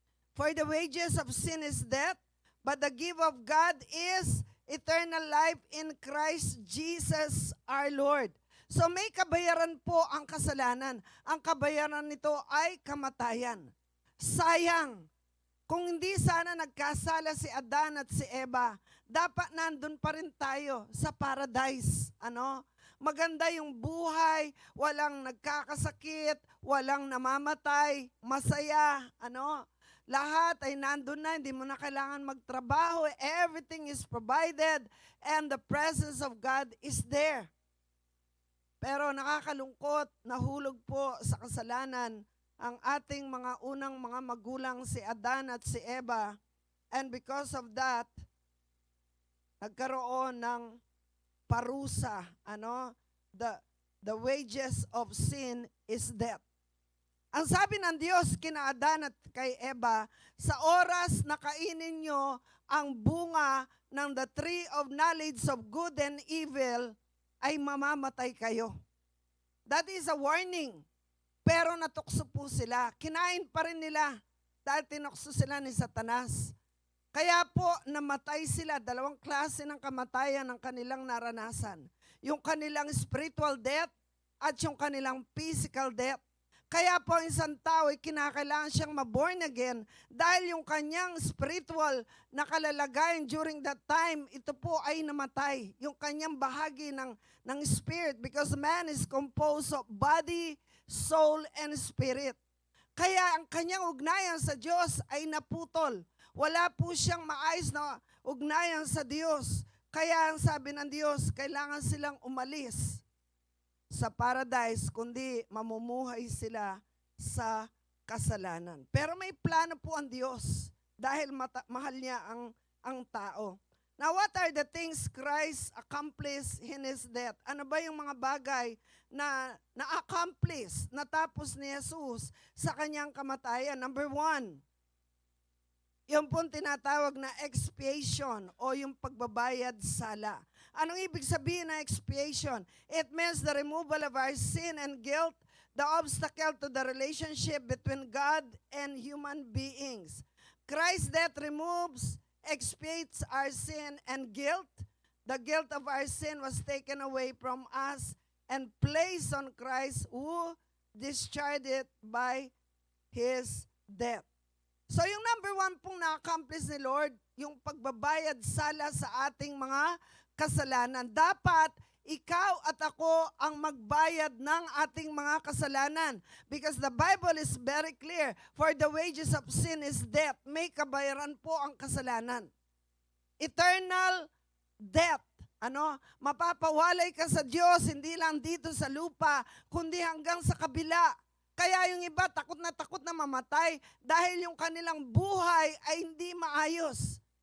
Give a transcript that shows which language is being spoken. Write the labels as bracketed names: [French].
[English] "For the wages of sin is death, but the gift of God is eternal life in Christ Jesus our Lord." [Filipino] So may kabayaran po ang kasalanan. Ang kabayaran nito ay kamatayan. Sayang, kung hindi sana nagkasala si Adan at si Eva, dapat nandun pa rin tayo sa paradise. Maganda yung buhay, walang nagkakasakit, walang namamatay, masaya, lahat ay nandun na, hindi mo na kailangan magtrabaho, [English] everything is provided, and the presence of God is there. [Filipino] Pero nakakalungkot, nahulog po sa kasalanan ang ating mga unang mga magulang si Adan at si Eva, [English] and because of that, [Filipino] nagkaroon ng parusa. [English] The wages of sin is death. [Filipino] Ang sabi ng Diyos kina Adan at kay Eva, sa oras na kainin nyo ang bunga ng [English] the tree of knowledge of good and evil, [Filipino] ay mamamatay kayo. [English] That is a warning. [Filipino] Pero natukso po sila. Kinain pa rin nila dahil tinukso sila ni Satanas. Kaya po namatay sila. Dalawang klase ng kamatayan ang kanilang naranasan. Yung kanilang spiritual death at yung kanilang physical death. Kaya po ang isang tao ay kinakailangan siyang maborn again dahil yung kanyang spiritual na kalalagayan [English] during that time, [Filipino] ito po ay namatay. Yung kanyang bahagi ng [English] spirit, because man is composed of body, soul, and spirit. [Filipino] Kaya ang kanyang ugnayan sa Diyos ay naputol. Wala po siyang maayos na ugnayan sa Diyos. Kaya ang sabi ng Diyos, kailangan silang umalis sa paradise, kundi mamumuhay sila sa kasalanan. Pero may plano po ang Diyos dahil mahal niya ang tao. [English] Now, what are the things Christ accomplished in His death? [Filipino] Ano ba yung mga bagay na na-accomplish, natapos ni Jesus sa kanyang kamatayan? Number 1, yung pong tinatawag na expiation o yung pagbabayad sala. Anong ibig sabihin na expiation? [English] It means the removal of our sin and guilt, the obstacle to the relationship between God and human beings. Christ's death removes, expiates our sin and guilt. The guilt of our sin was taken away from us and placed on Christ, who discharged it by His death. [Filipino] So yung number 1 pong na-accomplish ni Lord, yung pagbabayad sala sa ating mga kasalanan. Dapat ikaw at ako ang magbayad ng ating mga kasalanan. [English] Because the Bible is very clear, for the wages of sin is death. [Filipino] May kabayaran po ang kasalanan. [English] Eternal death. [Filipino] Mapapawalay ka sa Diyos, hindi lang dito sa lupa, kundi hanggang sa kabila. Kaya yung iba takot na mamatay dahil yung kanilang buhay ay hindi maayos.